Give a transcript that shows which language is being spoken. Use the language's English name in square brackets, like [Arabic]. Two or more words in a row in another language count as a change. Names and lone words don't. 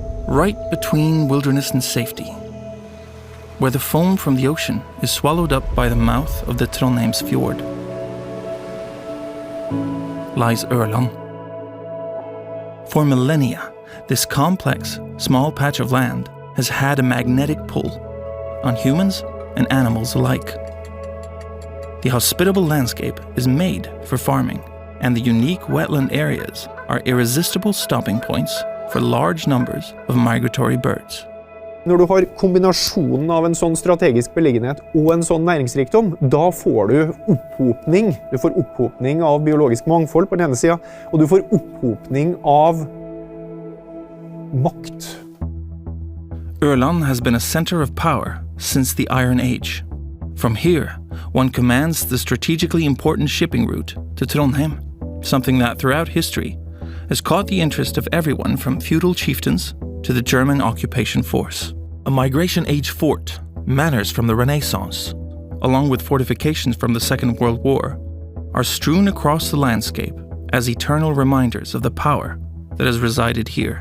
[English] right between wilderness and safety, where the foam from the ocean is swallowed up by the mouth of the Trondheims fjord, lies Ørland. For millennia, this complex, small patch of land has had a magnetic pull on humans and animals alike. The hospitable landscape is made for farming, and the unique wetland areas are irresistible stopping points for large numbers of migratory birds. [Norwegian] Når du har kombinasjonen av en sånn strategisk beliggenhet og en sånn næringsrikdom, da får du opphopning. Du får opphopning av biologisk mangfold på den ene siden, og du får opphopning av makt. [English] Ørland has been a center of power since the Iron Age. From here, one commands the strategically important shipping route to Trondheim, something that throughout history has caught the interest of everyone from feudal chieftains to the German occupation force. A migration age fort, manors from the Renaissance, along with fortifications from the Second World War, are strewn across the landscape as eternal reminders of the power that has resided here.